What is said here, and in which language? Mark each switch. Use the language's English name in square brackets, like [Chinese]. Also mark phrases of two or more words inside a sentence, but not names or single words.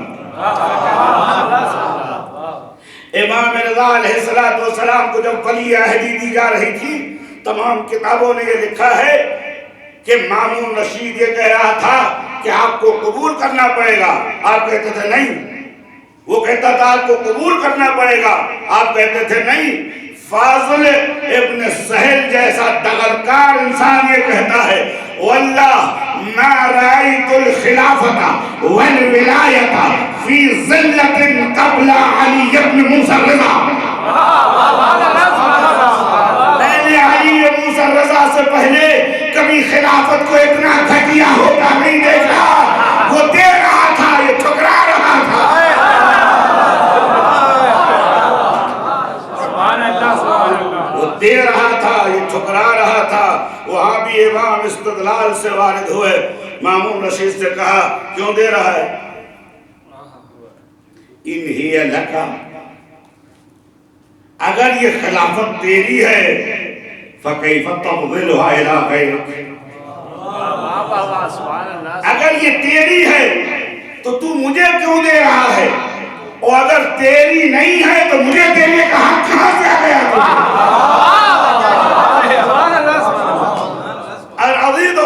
[Urdu] امام رضا علیہ السلام کو جب ولی عہدی دی جا رہی تھی، تمام کتابوں نے یہ لکھا ہے کہ مامون رشید یہ کہہ رہا تھا کہ آپ کو قبول کرنا پڑے گا. آپ کہتے تھے نہیں. وہ کہتا تھا آپ کو قبول کرنا پڑے گا. آپ کہتے تھے نہیں. فاضل ابن سہل جیسا دغلکار انسان یہ کہتا ہے [Arabic] واللہ ما رأیت الخلافت والولایت فی ذلت قبل علی ابن موسیٰ الرضا. [Urdu] میں نے علی موسیٰ رضا سے پہلے کبھی خلافت کو اتنا گھٹیا ہوتا نہیں دیکھا. وہ دے رہا تھا, یہ ٹھکرا رہا تھا. وہ دے رہا تھا, یہ ٹھکرا رہا تھا. وہاں بھی امام استدلال سے وارد ہوئے. مامون رشید سے کہا کیوں دے رہا ہے؟ ان ہی لکا, اگر یہ خلافت تیری ہے [Arabic] فَكَيْفَ تَفْضِلُهَا إِلَىٰ غَيْرِكَ, [Urdu] اگر یہ تیری ہے تو تو مجھے کیوں دے رہا ہے؟ اور اگر تیری نہیں ہے تو مجھے دینے کا حق کہاں سے آ گیا العزیزو.